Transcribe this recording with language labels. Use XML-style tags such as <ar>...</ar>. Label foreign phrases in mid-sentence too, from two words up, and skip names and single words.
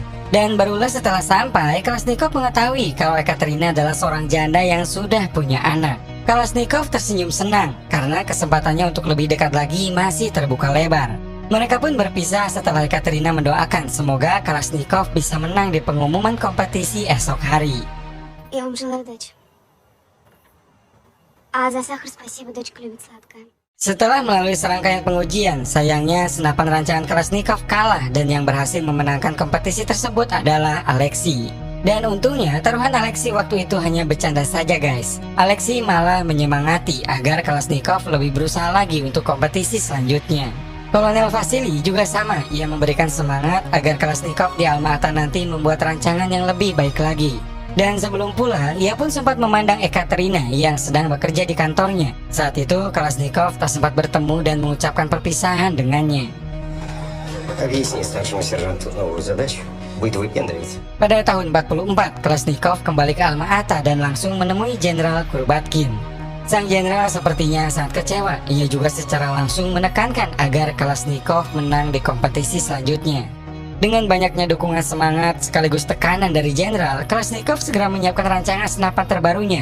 <id>Dan barulah setelah sampai, Kalashnikov mengetahui kalau Ekaterina adalah seorang janda yang sudah punya anak. Kalashnikov tersenyum senang karena kesempatannya untuk lebih dekat lagi masih terbuka lebar. Mereka pun berpisah setelah Ekaterina mendoakan semoga Kalashnikov bisa menang di pengumuman kompetisi esok hari.</id> <ru>Я вам желаю удачи. А за сахар спасибо, дочка любит сладкое.</ru> <id>Setelah melalui serangkaian pengujian, sayangnya senapan rancangan Kalashnikov kalah dan yang berhasil memenangkan kompetisi tersebut adalah Alexei. Dan untungnya taruhan Alexei waktu itu hanya bercanda saja guys. Alexei malah menyemangati agar Kalashnikov lebih berusaha lagi untuk kompetisi selanjutnya. Kolonel Vasily juga sama, ia memberikan semangat agar Kalashnikov di Alma-Ata nanti membuat rancangan yang lebih baik lagi. Dan sebelum pulang, ia pun sempat memandang Ekaterina yang sedang bekerja di kantornya. Saat itu, Kalashnikov tak sempat bertemu dan mengucapkan perpisahan dengannya.</id> <ru>Объясни старшему сержанту новую задачу. Будет выпендриваться.</ru> <id>Pada tahun 44, Kalashnikov kembali ke Alma-Ata dan langsung menemui Jenderal Kurubatkin. Sang jenderal sepertinya sangat kecewa. Ia juga secara langsung menekankan agar Kalashnikov menang di kompetisi selanjutnya. Dengan banyaknya dukungan semangat sekaligus tekanan dari jenderal, Kalashnikov segera menyiapkan rancangan senapan terbarunya.</id>